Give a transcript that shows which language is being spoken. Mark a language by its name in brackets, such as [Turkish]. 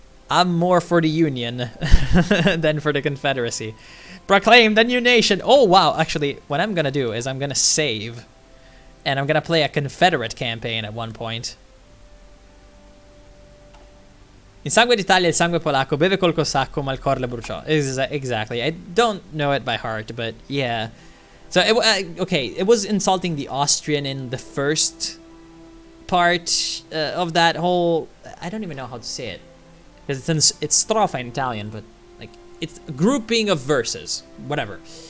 [English] I'm more for the Union than for the Confederacy. Proclaim the new nation! Oh, wow. Actually, what I'm gonna do is I'm gonna save. And I'm gonna play a Confederate campaign at one point. [Italian] Il sangue d'Italia, il sangue polacco, beve col cossacco, ma il cor le bruciò. [English] Exactly. I don't know it by heart, but yeah. So, okay, it was insulting the Austrian in the first part of that whole... I don't even know how to say it. Because it's strofa in Italian, but like it's a grouping of verses. Whatever.